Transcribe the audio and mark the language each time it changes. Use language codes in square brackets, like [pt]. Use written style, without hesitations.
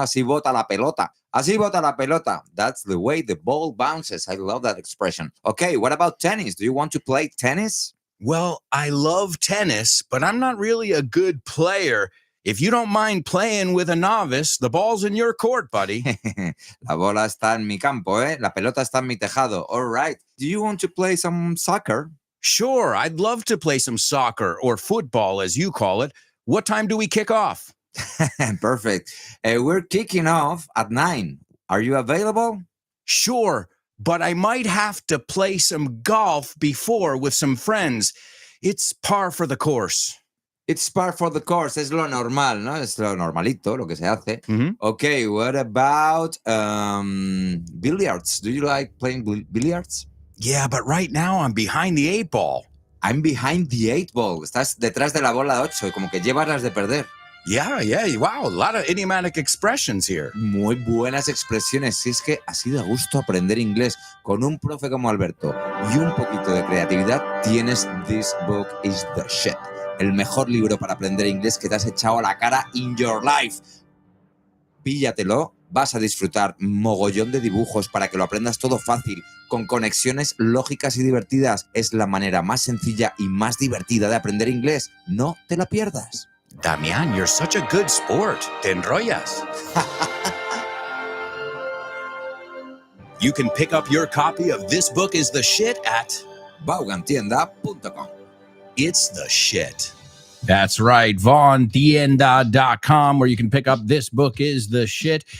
[es] Así bota la pelota. Así bota la pelota. [en] That's the way the ball bounces. I love that expression. Okay, what about tennis? Do you want to play tennis? Well, I love tennis, but I'm not really a good player. If you don't mind playing with a novice, the ball's in your court, buddy. [es] La bola está en mi campo, ¿eh? La pelota está en mi tejado. [en] All right. Do you want to play some soccer? Sure, I'd love to play some soccer or football, as you call it. What time do we kick off? Perfect. We're kicking off at 9. Are you available? Sure, but I might have to play some golf before with some friends. It's par for the course. It's par for the course. [es] Es lo normal, ¿no? Es lo normalito, lo que se hace. Mhm. [en] Okay, what about billiards? Do you like playing billiards? Yeah, but right now I'm behind the 8 ball. I'm behind the 8 ball. [es] Estás detrás de la bola 8, como que llevas las de perder. [en] Yeah, wow, a lot of idiomatic expressions here. [es] Muy buenas expresiones. Si es que así da gusto aprender inglés con un profe como Alberto y un poquito de creatividad, tienes This Book is the Shit. El mejor libro para aprender inglés que te has echado a la cara [en] in your life. [es] Píllatelo, vas a disfrutar mogollón de dibujos para que lo aprendas todo fácil, con conexiones lógicas y divertidas. Es la manera más sencilla y más divertida de aprender inglés. No te la pierdas. [en] Damian, you're such a good sport. [es] Te enrollas. [en] You can pick up your copy of This Book is the Shit at Vaughantienda.com. It's the Shit. That's right, VaughanTienda.com, where you can pick up This Book is the Shit.